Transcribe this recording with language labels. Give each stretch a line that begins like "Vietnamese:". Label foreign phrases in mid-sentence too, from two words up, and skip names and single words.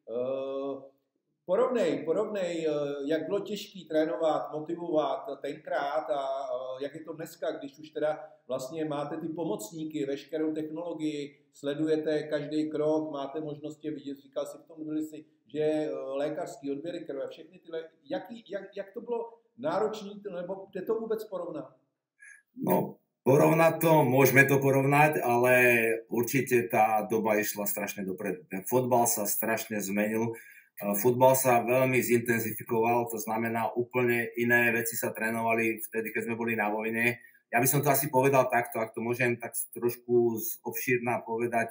Czech: Porovnej, jak bylo těžký trénovat, motivovat tenkrát a jak je to dneska, když už teda vlastně máte ty pomocníky, veškerou technologii, sledujete každý krok, máte možnost je vidět, říkal si v tom si, že lékařský odběry krve, všechny tyhle, jak to bylo náročné, nebo jde to vůbec porovnat?
Slovak: No, porovnať to, môžeme to porovnať, ale určite tá doba išla strašne dopredu. Ten futbal sa strašne zmenil, futbal sa veľmi zintenzifikoval, to znamená úplne iné veci sa trénovali vtedy, keď sme boli na vojne. Ja by som to asi povedal takto, ak to môžem tak trošku obšírna povedať.